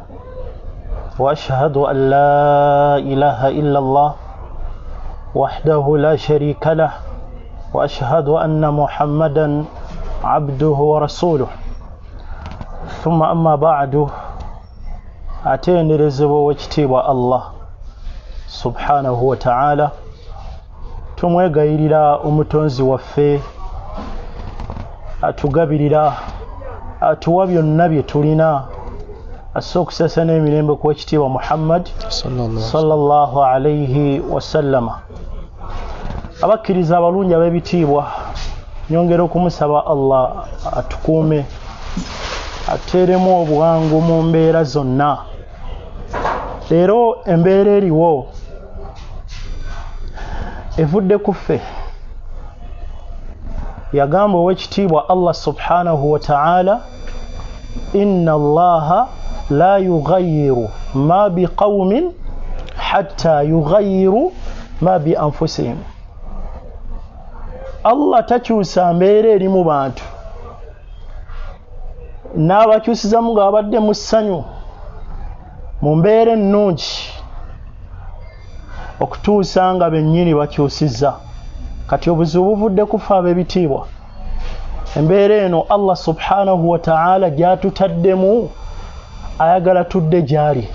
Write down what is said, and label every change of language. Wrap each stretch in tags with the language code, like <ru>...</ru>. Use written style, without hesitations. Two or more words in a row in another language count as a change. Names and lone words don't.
<ar>وأشهد أن لا إله إلا الله وحده لا شريك له وأشهد أن محمدا عبده ورسوله ثم أما بعد أتيني رزق واجتيب الله سبحانه وتعالى</ar> <lg>tumwegayirira omutonzi waffe atugabirira atuwa byonna bye tulina asookusasa n'emirembe ku ekitiibwa Muhammad</lg> <ar>صلى الله عليه وسلم.</ar> <lg>Abakkiriza abalungi ab'ebitiibwa nyongera okumusaba Allah atukuume ateeremu obwangu mu mbeera zonna. Leero embeera eriwo evudde ku ffe. Yagamba ow'ekitiibwa</lg> <ar>الله سبحانه وتعالى إن الله لا يغير ما بقوم حتى يغيروا ما بأنفسهم.</ar> <lg>Allah takyusa mbeera eri mu bantu n'abakyusizamu ng'abadde mu ssanyu mu mbeera ennungi okutuusa nga bennyini bakyusizza. Kati obuzibu buvudde kufa ab'ebitiibwa. Embeera eno</lg> <ar>الله سبحانه وتعالى</ar> <lg>gyatutaddemu ayagala tudde gyali.</lg>